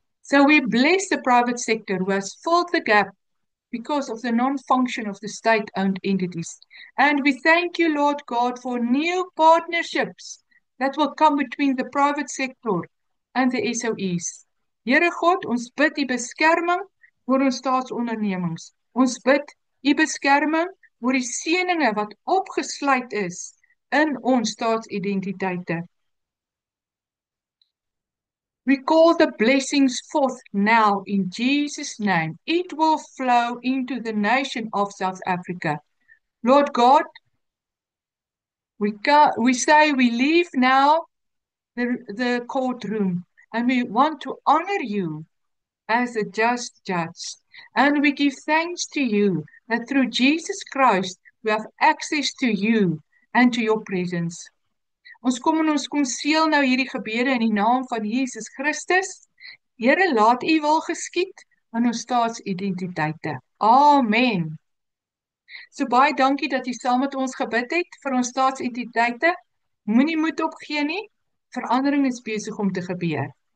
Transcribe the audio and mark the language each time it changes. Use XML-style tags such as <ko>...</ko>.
<en>So we bless the private sector who has filled the gap because of the non-function of the state-owned entities. And we thank you, Lord God, for new partnerships that will come between the private sector and the SOEs.</en> <af>Here God, ons bid die beskerming oor ons staatsondernemings. Ons bid die beskerming oor die seëninge wat opgesluit is in ons staatsidentiteite.</af> <en>We call the blessings forth now in Jesus' name. It will flow into the nation of South Africa. Lord God, we say we leave now the courtroom and we want to honor you as a just judge. And we give thanks to you that through Jesus Christ we have access to you and to your presence.</en> <af>Ons kom en ons seël nou hierdie gebede in die naam van Jesus Christus. Here, laat u wil geskied in ons staatsidentiteite. Amen. So baie dankie dat u saam met ons gebid het vir ons staatsidentiteite. Moenie moed opgee nie. Verandering is besig om te gebeur.</af>